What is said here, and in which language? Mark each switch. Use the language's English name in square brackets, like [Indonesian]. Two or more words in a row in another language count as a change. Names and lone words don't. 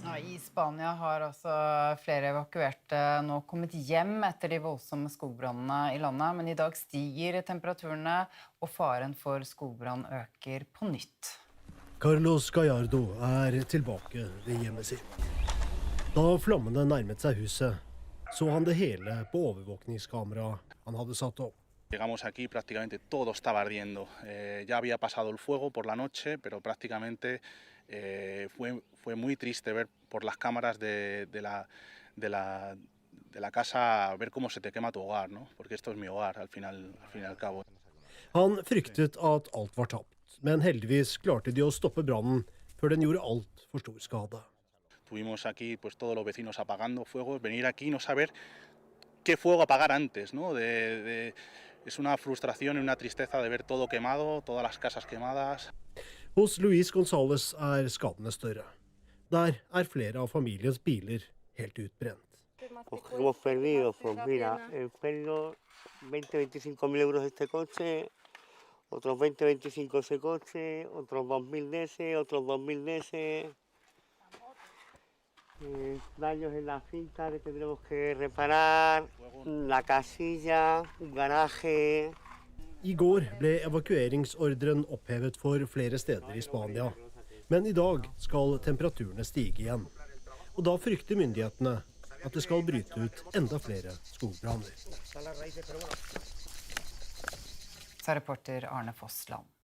[Norwegian] Ja, I Spania har altså flere evakuerte nå kommet hjem etter de voldsomme skogbrannene i landet, men i dag stiger temperaturene og faren for skogbrann øker på nytt. Carlos Gallardo tilbake ved hjemmet sitt. Da flammene nærmet seg huset, så han det hele på overvåkningskamera han hadde satt opp. [Spanish] Llegamos aquí, prácticamente todo estaba ardiendo. Ya había pasado el fuego por la noche, pero prácticamente fue muy triste ver por las cámaras de la casa, ver cómo se te quema tu hogar, ¿no? Porque esto es mi hogar, al fin y al cabo. [Norwegian] Han fryktet at alt var tapt, men heldigvis klarte de å stoppe brannen før den gjorde alt for stor skade. [Spanish] Tuvimos aquí pues todos los vecinos apagando fuegos, venir aquí y no saber qué fuego apagar antes, ¿no? Es una frustración y una tristeza de ver todo quemado, todas las casas quemadas. [Norwegian] Hos Luis González skadene større. Der flere av familiens biler helt utbrent. [Spanish] Hemos perdido, pues mira, he perdido 20-25 mil euros este coche, otros 20-25 ese coche, otros 2.000 de ese, otros 2.000 de ese. Daños en la finca que tendremos que reparar, la casilla, un garaje. [Norwegian] I går ble evakueringsordren opphevet for flere steder i Spania. Men i dag skal temperaturene stige igjen. Og da frykter myndighetene at det skal bryte ut enda flere skogbranner. Sa reporter Arne Fossland.